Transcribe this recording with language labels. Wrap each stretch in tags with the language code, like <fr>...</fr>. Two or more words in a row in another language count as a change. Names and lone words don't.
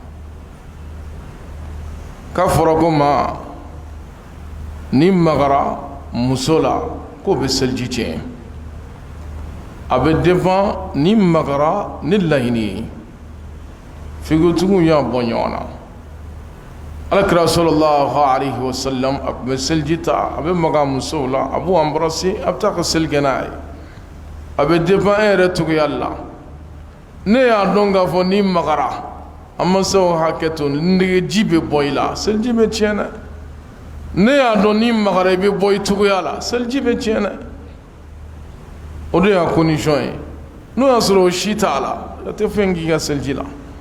<bm>k'a fɔra ko maa ni magara muso la k'o bɛ selji tiɲɛ a bɛ dépend ni magara ni laɲini ye figotigiw y'a bɔ ɲɔgɔn na alakira</bm> <ar>صلى الله عليه</ar> <bm>wasallam a tun bɛ seliji ta a bɛ maga musow la a b'u embrasser a bɛ taa ka seli kɛ n'a ye a bɛ dépend e yɛrɛ cogoya la ne y'a dɔn k'a fɔ ni magara a ma se o hakɛ to negeji bɛ bɔ i la seliji bɛ tiɲɛ dɛ ne y'a dɔn ni magara i bɛ bɔ i cogoya la seliji bɛ tiɲɛ dɛ o de y'a condition ye n'o y'a sɔrɔ o si t'a la a tɛ fɛn k'i ka seliji la</bm>